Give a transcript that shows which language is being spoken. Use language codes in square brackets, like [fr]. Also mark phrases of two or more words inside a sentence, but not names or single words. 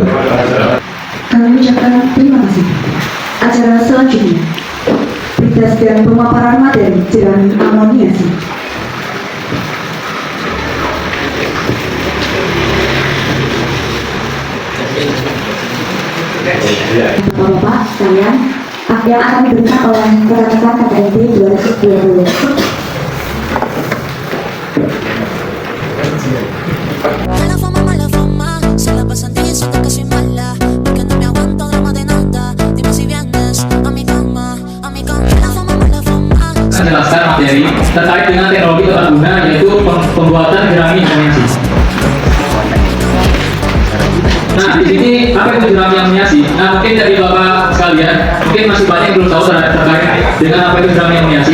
[id] Kami ucapkan terima kasih. Acara selanjutnya berita dan pemaparan materi jerami amoniasi. Bapak-bapak sekalian, yang akan diberikan oleh rekan-rekan KKNT 2020. [es] Mala fama, se la pasan diciendo que soy mala, porque no me aguanto drama de nada. Dime si vienes a mi cama, a mi cama. Mala fama. [id] Menjelaskan materi terkait dengan teknologi tepat guna yaitu pembuatan jerami amoniasi. Nah, di sini apa itu jerami amoniasi? Nah, mungkin dari Bapak sekalian, mungkin masih banyak yang belum tahu terkait dengan apa itu jerami amoniasi.